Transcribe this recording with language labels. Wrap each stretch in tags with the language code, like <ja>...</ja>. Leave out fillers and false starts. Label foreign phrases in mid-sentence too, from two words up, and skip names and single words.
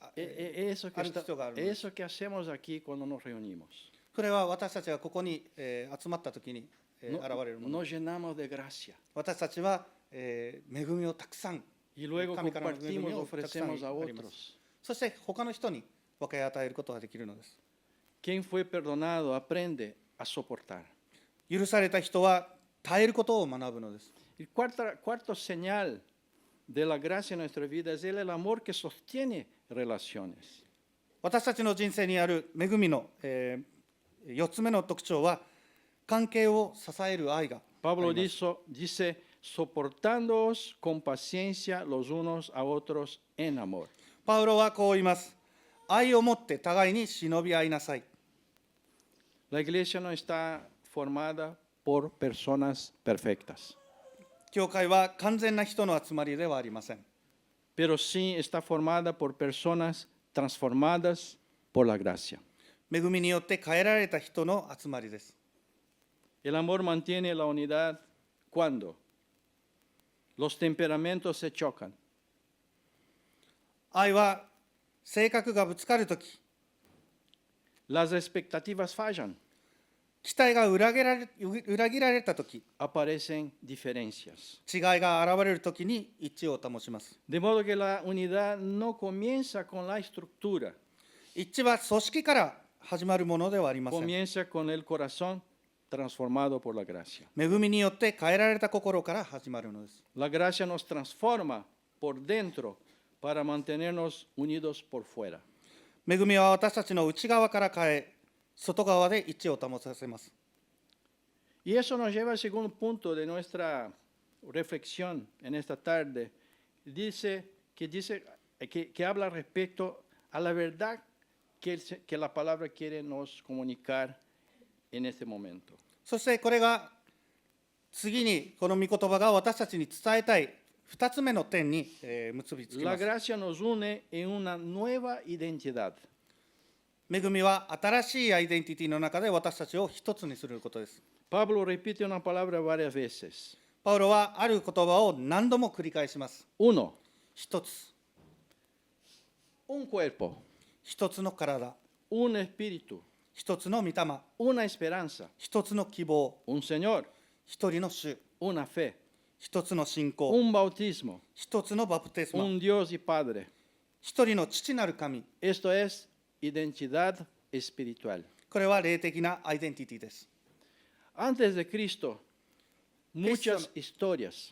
<es>Eso</es> <ja>ある必要があるのです。</ja> <es>eso que hacemos aquí cuando nos reunimos.</es> <ja>それは私たちがここに、集まったときに、現れるもの。</ja> <es>Nos llenamos de gracia</es> <ja>私たちは、恵みをたくさん、</ja> <es>y luego</es> <ja>神からの恵み</ja> <es>compartimos,</es> <ja>をたくさん</ja> <es>ofrecemos a</es> <ja>あります。</ja> <es>otros.</es> <ja>そして他の人に分け与えることができるのです。</ja> <es>Quien fue perdonado aprende a soportar.</es> <ja>許された人は耐えることを学ぶのです。</ja> <es>El cuarto señal de la gracia en nuestra vida es el amor que sostiene relaciones.</es> <ja>私たちの人生にある恵みの、4つ目の特徴は関係を支える愛があり</ja> <es>Pablo</es> <ja>ます。</ja> <es>dice, soportándoos con paciencia los unos a otros en amor.</es> <ja>パウロはこう言います。愛を持って互いに忍び合いなさい。</ja> <es>La iglesia no está formada por personas perfectas,</es> <ja>教会は完全な人の集まりではありません。</ja> <es>pero sí está formada por personas transformadas por la gracia.</es> <ja>恵みによって変えられた人の集まりです。</ja> <es>El amor mantiene la unidad cuando los temperamentos se chocan,</es> <ja>愛は性格がぶつかるとき、</ja> <es>las expectativas fallan,</es> <ja>期待が裏切られたとき、</ja> <es>aparecen diferencias.</es> <ja>違いが現れるときに一致を保ちます。</ja> <es>De modo que la unidad no comienza con la estructura,</es> <ja>一致は組織から始まるものではありません。</ja> <es>comienza con el corazón transformado por la gracia.</es> <ja>恵みによって変えられた心から始まるのです。</ja> <es>La gracia nos transforma por dentro para mantenernos unidos por fuera.</es> <ja>恵みは私たちの内側から変え、外側で一致を保たせます。</ja> <es>Y eso nos lleva al segundo punto de nuestra reflexión en esta tarde. Que habla respecto a la verdad que la palabra quiere nos comunicar en este momento.</es> <ja>そしてこれが次にこの御言葉が私たちに伝えたい2つ目の点に結びつき</ja> <es>La</es> <ja>ます。</ja> <es>gracia nos une en una nueva identidad.</es> <ja>恵みは新しいアイデンティティの中で私たちを一つにすることです。</ja> <es>Pablo repite una palabra varias veces.</es> <ja>パウロはある言葉を何度も繰り返します。</ja> <es>Uno,</es> <ja>一つ、</ja> <es>un cuerpo,</es> <ja>一つの体、</ja> <es>un espíritu,</es> <ja>一つの御霊、</ja> <es>una esperanza,</es> <ja>一つの希望、</ja> <es>un Señor,</es> <ja>一人の主、</ja> <es>una fe,</es> <ja>一つの信仰、</ja> <es>un bautismo,</es> <ja>一つのバプテスマ、</ja> <es>un Dios y Padre.</es> <ja>一人の父なる神。</ja> <es>Esto es identidad espiritual.</es> <ja>これは霊的なアイデンティティです。</ja> <es>Antes de Cristo, muchas historias,</es>